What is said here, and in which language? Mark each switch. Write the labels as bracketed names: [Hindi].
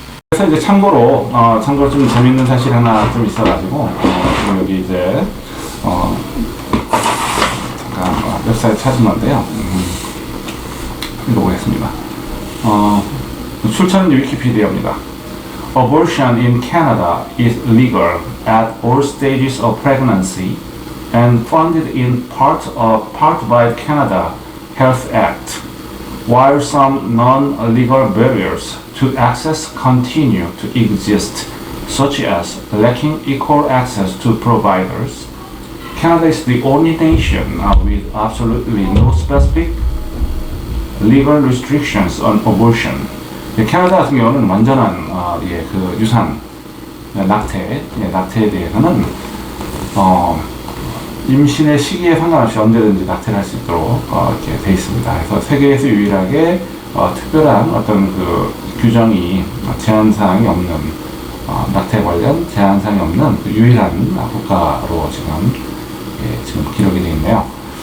[Korean] 그래서 이제 참고로 좀 재밌는 사실 하나 좀 있어가지고 지금 여기 이제 잠깐 웹사이트 찾은 건데요. 읽어보겠습니다. 출처는 위키피디아입니다. [English] Abortion in Canada is legal at all stages of pregnancy and funded in part by the Canada Health Act, while some non-legal barriers to access continue to exist, such as lacking equal access to providers. Canada is the only nation with absolutely no specific legal restrictions on abortion. [Korean] 캐나다 같은 경우는 완전한 그 유산 낙태에 대해서는 임신의 시기에 상관없이 언제든지 낙태를 할 수 있도록 이렇게 돼 있습니다. 그래서 세계에서 유일하게 특별한 어떤 그 규정이 제한 사항이 없는 낙태 관련 제한 사항이 없는 그 유일한 국가로 지금 기록이 되어 있네요.